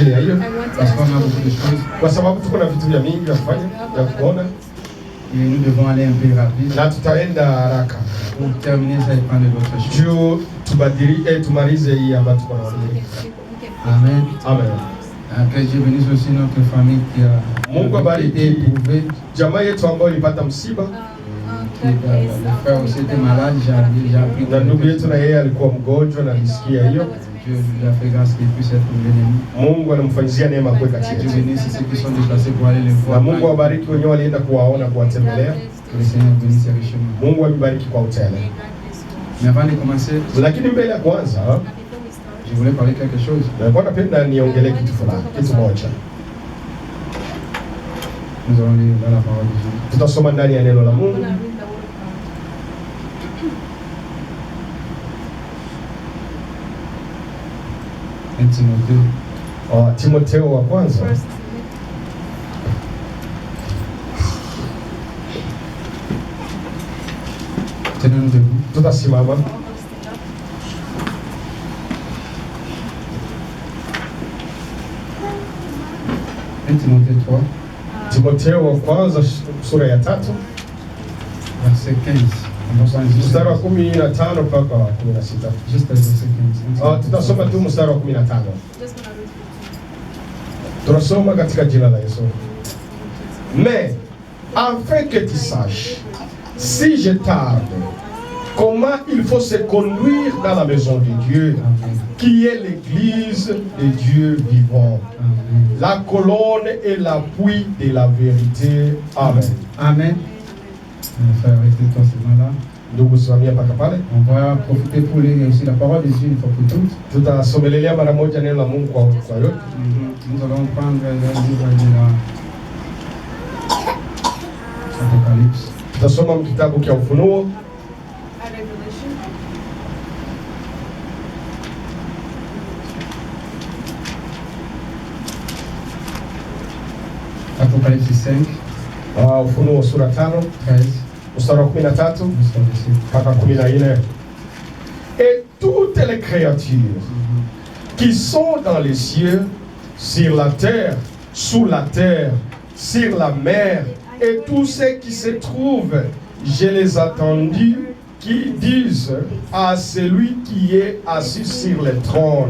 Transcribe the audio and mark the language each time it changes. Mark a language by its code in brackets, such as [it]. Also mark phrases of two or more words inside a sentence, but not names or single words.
[sw] ya hiyo, [fr] parce qu'on a beaucoup de choses. [sw] kwa sababu tuko na vitu vya mingi vya kufanya vya kuona, [fr] Et nous devons aller un peu rapide [sw] na tutaenda haraka [fr] pour terminer ça et prendre d'autres choses. [sw] juu tumalize hii ambayo tuko naongea. Amen. Amen. [fr] Que Dieu bénisse aussi notre famille qui a [sw] Mungu [fr] été [sw] abariki [fr] éprouvée. [sw] jamaa yetu ambayo ilipata msiba, [fr] Le frère aussi était malade, j'ai appris [sw] na ndugu yetu na yeye alikuwa mgonjwa na nisikia hiyo. [fr] Dieu lui a fait grâce qu'il puisse être béni. [sw] Mungu anamfanyizia neema kwa kati [fr] Dieu [sw] yetu, [fr] bénisse ceux qui sont déplacés pour aller les [sw] na [fr] voir. [sw] Mungu awabariki wenyewe walienda kuwaona, kuwatembelea. [fr] Que le Seigneur bénisse richement. [sw] Mungu awabariki kwa utele. [fr] Mais avant de commencer, [sw] Lakini mbele ya kwanza, [fr] je voulais parler quelque chose. [sw] nilikuwa napenda niongelee kitu fulani, kitu moja. [fr] Nous allons lire dans la parole de Dieu. [sw] Tutasoma ndani ya neno la Mungu. Timotheo wa kwanza [fr] Tenons-nous debout. [sw] tutasimama. [fr] Timothée 3, [sw] Timotheo wa kwanza sura ya 3 [fr] verset 15. [sw] mstari wa 15 mpaka wa 16. [fr] Juste le verset 15. [sw] Tutasoma tu mstari wa 15. Tunasoma katika jina la Yesu. [fr] Mais afin que tu saches, si je tarde, comment il faut se conduire dans la maison de Dieu, qui est l'église de Dieu vivant, la colonne et l'appui de la vérité. Amen. Amen. Frère, restez-toi seulement là. [sw] Ndugu simamia mpaka pale. [fr] On va profiter pour lire aussi la parole de Dieu une fois pour toutes. [sw] Tutasomelelea mara moja neno la Mungu kwa yote. [fr] Nous allons prendre le livre de l'Apocalypse. [sw] Tutasoma kitabu cha Ufunuo. [fr] Apocalypse 5. [sw] Ufunuo sura 5 13 mstari wa 13 mpaka 14. [fr] Et toutes les créatures qui sont dans les cieux, sur la terre, sous la terre, sur la mer, et tous ceux qui se trouvent, je les ai entendus qui disent à celui qui est assis sur le trône